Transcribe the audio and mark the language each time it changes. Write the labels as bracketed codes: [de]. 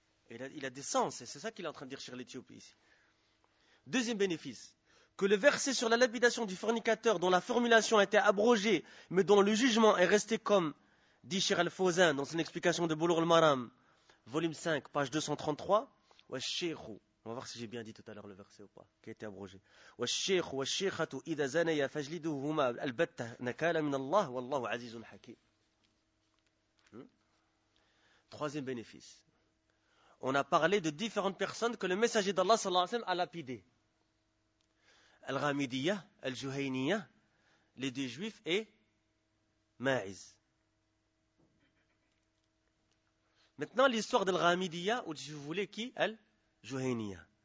[fr] Il a des sens, et c'est ça qu'il est en train de dire sur l'Éthiopie ici. Deuxième bénéfice. Que le verset sur la lapidation du fornicateur, dont la formulation a été abrogée, mais dont le jugement est resté comme, dit Cheikh Al-Fawzan dans son explication de Bulugh al-Maram, volume 5, page 233, « On va voir si j'ai bien dit tout à l'heure le verset ou pas, qui a été abrogé. [ar] « والشيخ والشيخة إذا زنيا فجلدوهما البتة نكالا من الله والله عزيز حكيم. » [fr] Troisième bénéfice. On a parlé de différentes personnes que le messager d'Allah sallallahu alayhi wa sallam a lapidé. Al-Ghamidiyya, Al-Juhayniyya, les deux juifs et Ma'iz. Maintenant, l'histoire de l'Ghamidiyya, ou si vous voulez, qui elle? Juhayniyya.